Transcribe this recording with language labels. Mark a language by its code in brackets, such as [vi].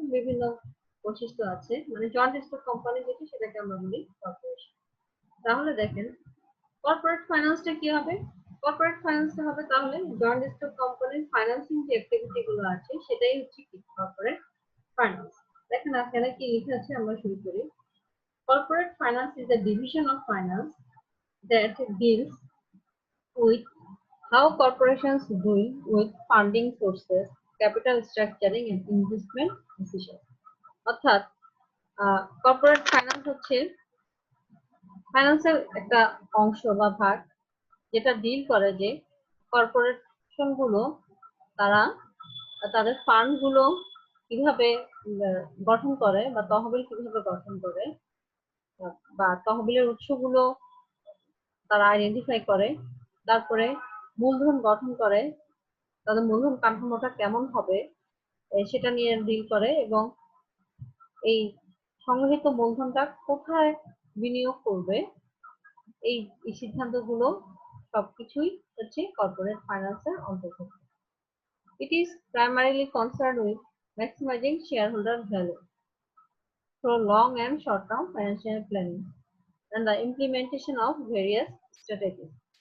[bn] বিভিন্ন বৈশিষ্ট্য আছে, মানে জয়েন্ট স্টক কোম্পানি যেটা সেটাকে আমরা বলি কর্পোরেশন। তাহলে দেখেন কর্পোরেট ফাইন্যান্সটা কি হবে? কর্পোরেট ফাইন্যান্সটা হবে তাহলে জয়েন্ট স্টক কোম্পানির ফাইন্যান্সিং যে অ্যাক্টিভিটি গুলো আছে সেটাই হচ্ছে কি কর্পোরেট ফাইন্যান্স। দেখেন এখানে কি লেখা আছে, আমরা শুরু করি। [en] Corporate finance is a division of finance that deals with how corporations deal with funding sources, capital structuring and investment decisions. [bn] অর্থাৎ কর্পোরেট ফাইন্যান্স হচ্ছে ফাইন্যান্সের একটা অংশ বা ভাগ, যেটা ডিল করে যে কর্পোরেশন গুলো তারা তাদের ফান্ড গুলো কিভাবে গঠন করে বা তহবিল কিভাবে গঠন করে, বা তহবিলের উৎসগুলো তারা আইডেন্টিফাই করে, তারপরে মূলধন গঠন করে, তাদের মূলধন কাঠামোটা কেমন হবে সেটা নিয়ে ডিল করে, এবং এই সংগৃহীত মূলধনটা কোথায় বিনিয়োগ করবে এই সিদ্ধান্তগুলো সবকিছুই হচ্ছে কর্পোরেট ফাইন্যান্সের অন্তর্ভুক্ত। [en] It is primarily concerned with maximizing shareholder value through long and short-term financial planning and the implementation of various strategies.